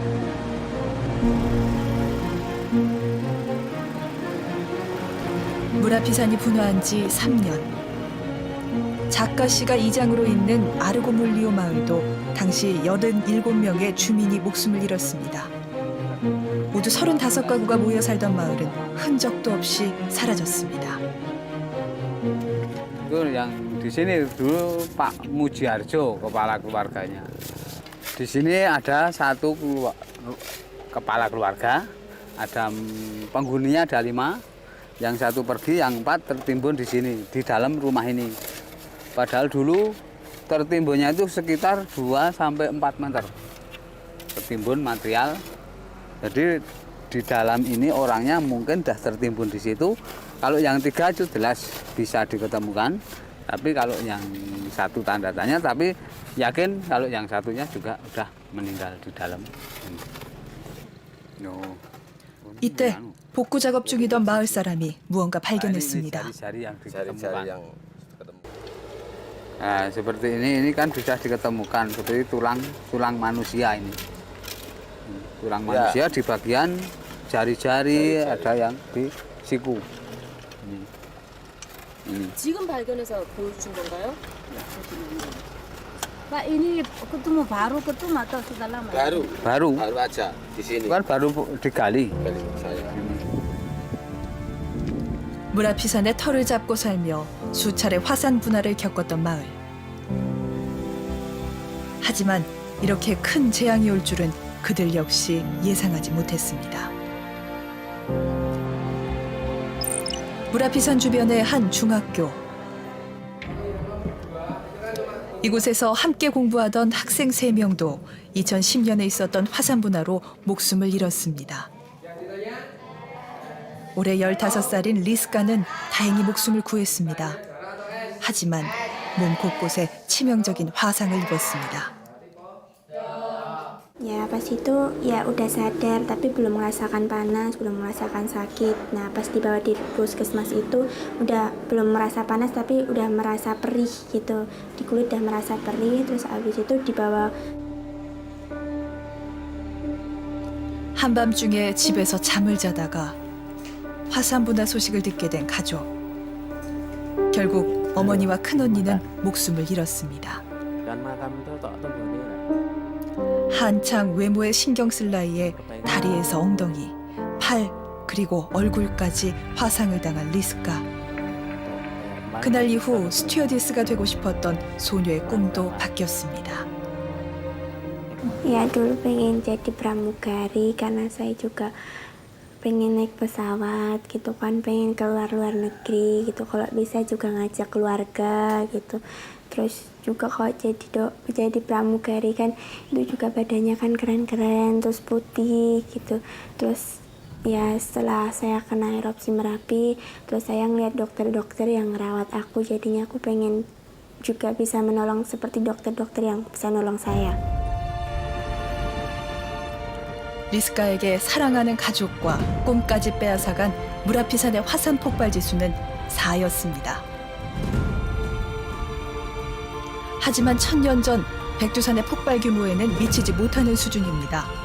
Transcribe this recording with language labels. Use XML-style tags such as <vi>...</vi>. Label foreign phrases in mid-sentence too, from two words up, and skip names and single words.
<ko>무라피산이 분화한 지 3년. 자카시가 이장으로 있는 아르고물리오 마을도 당시 87명의 주민이 목숨을 잃었습니다. 모두 35가구가 모여 살던 마을은 흔적도 없이 사라졌습니다.</ko> <id>Itu yang di sini dulu Pak Mujiarjo kepala keluarganya. Di sini ada satu kepala keluarga, ada penghuninya ada 5, yang 1 pergi, yang 4 tertimbun di sini di dalam rumah ini. Padahal dulu tertimbunnya itu sekitar 2 sampai 4 meter. Tertimbun material. Jadi di dalam ini orangnya mungkin dah tertimbun di situ. Kalau yang 3 itu jelas bisa diketemukan, tapi kalau yang 1 tanda tanya, tapi yakin kalau yang 1-nya juga udah meninggal di dalam.</id> <ko>이때 복구 작업 중이던 마을 사람이 무언가 발견했습니다.</ko> <id>Jari-jari yang diketemukan. Nah, seperti ini kan bisa diketemukan seperti tulang manusia ini. Tulang manusia di bagian jari-jari, ada yang di siku. Ini.</id> <ko>지금 발견해서 보여준 건가요?</ko> <id>Pak, ini ketemu baru ketemu atau sudah lama? Baru aja di sini. kan baru digali.</id> <ko>무라피산의 털을 잡고 살며 수차례 화산 분화를 겪었던 마을. 하지만 이렇게 큰 재앙이 올 줄은 그들 역시 예상하지 못했습니다. 무라피산 주변의 한 중학교. 이곳에서 함께 공부하던 학생 3명도 2010년에 있었던 화산 분화로 목숨을 잃었습니다. 올해 15살인 리스카는 다행히 목숨을 구했습니다. 하지만 몸 곳곳에 치명적인 화상을 입었습니다.</ko> <id>Ya pas itu ya udah sadar tapi belum merasakan panas, belum merasakan sakit. Nah pas dibawa di puskesmas itu udah belum merasa panas tapi udah merasa perih gitu. Di kulit udah merasa perih, terus abis itu dibawa.</id> <ko>한밤중에 집에서 잠을 자다가 화산 분화 소식을 듣게 된 가족. 결국 어머니와 큰언니는 목숨을 잃었습니다. 한창 외모에 신경 쓸 나이에 다리에서 엉덩이, 팔, 그리고 얼굴까지 화상을 당한 리스카. 그날 이후 스튜어디스가 되고 싶었던 소녀의 꿈도 바뀌었습니다.</ko> <id>Ya dulu pengen jadi pramugari karena saya juga pengen naik pesawat gitu kan, pengen keluar luar negeri gitu, kalau bisa juga ngajak keluarga gitu. Terus juga kalau jadi pramugari kan itu juga badannya kan keren-keren, terus putih gitu. Terus ya setelah saya kena erupsi Merapi, terus saya ngeliat dokter-dokter yang ngerawat aku, jadinya aku pengen juga bisa menolong seperti dokter-dokter yang bisa nolong saya.</id> <ko>리스카에게 사랑하는 가족과 꿈까지 빼앗아간 무라피산의 화산 폭발 지수는 4였습니다. 하지만 1000년 전 백두산의 폭발 규모에는 미치지 못하는 수준입니다.</ko>